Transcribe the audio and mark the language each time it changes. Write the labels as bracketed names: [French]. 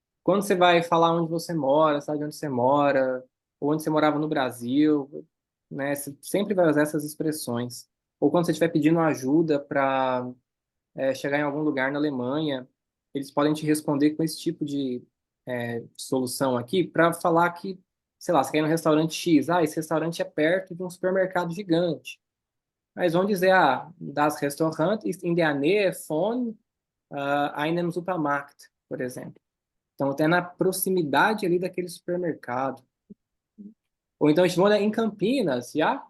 [Portuguese] Quando você vai falar onde você mora, sabe onde você mora, ou onde você morava no Brasil, né, você sempre vai usar essas expressões. Ou quando você estiver pedindo ajuda para chegar em algum lugar na Alemanha, eles podem te responder com esse tipo de solução aqui para falar que, sei lá, você quer ir no restaurante X, esse restaurante é perto de um supermercado gigante. Mas vão dizer, [German] das Restaurant ist in der Nähe von einem Supermarkt, [Portuguese] por exemplo. Então, até na proximidade ali daquele supermercado. Ou então, [German] ich wohne [Portuguese] em Campinas, já?